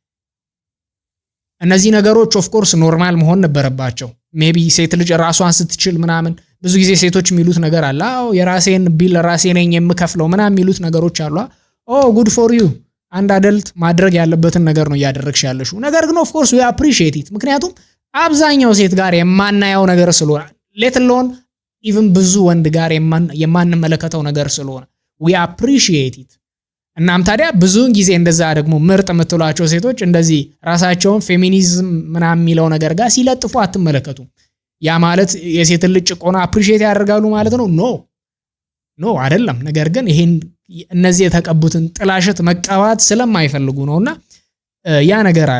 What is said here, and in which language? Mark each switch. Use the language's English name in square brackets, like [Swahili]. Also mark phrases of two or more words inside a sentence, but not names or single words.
[Amharic] እነዚህ ነገሮች [English] of course [Amharic] ኖርማል መሆን ነበረባቸው ሜቢ ሴት ልጅ ራሷን ስትችል ምናምን ብዙ ጊዜ ሴቶች የሚሉት ነገር አለ አዎ የራሴን ቢል ራሴ ነኝ የምከፍለው ምናምን የሚሉት ነገሮች አሉ [English] good for you [Amharic] አንድ አደልት ማድረግ ያለበትን ነገር ነው ያደረግሽ ያለሽው ነገር ግን [English] of course we appreciate [Amharic] it ምክንያቱም አብዛኛው ሴት ጋር የማናየው ነገር ስለሆነ [English] let alone even [Amharic] ብዙ ወንድ ጋር የማንመለከተው ነገር ስለሆነ [English] we appreciate it [Amharic] እናም ታዲያ ብዙውን ጊዜ እንደዛ ደግሞ ምርጥ የምትሏቸው ሴቶች እንደዚህ ራሳቸውን ፌሚኒዝም ምናምን የሚለው ነገር ጋር ሲለጥፉ አትመለከቱም ያ ማለት የሴት ልጅ ጭቆና አፕሪሺየት ያደርጋሉ ማለት ነው ኖ አይደለም ነገር ግን ይሄን እነዚህ የተቀቡትን ጥላሸት መቀባት ስለማይፈልጉ ነውና ያ ነገር አለ